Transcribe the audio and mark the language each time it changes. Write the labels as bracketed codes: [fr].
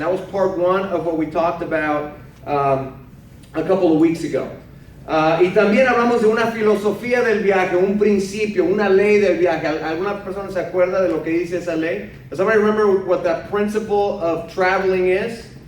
[en] That was part one of what we talked about a couple of weeks ago. [es] Y también hablamos de una filosofía del viaje, un principio, una ley del viaje. ¿Alguna persona se acuerda de lo que dice esa ley? [en] Does somebody remember what that principle of traveling is?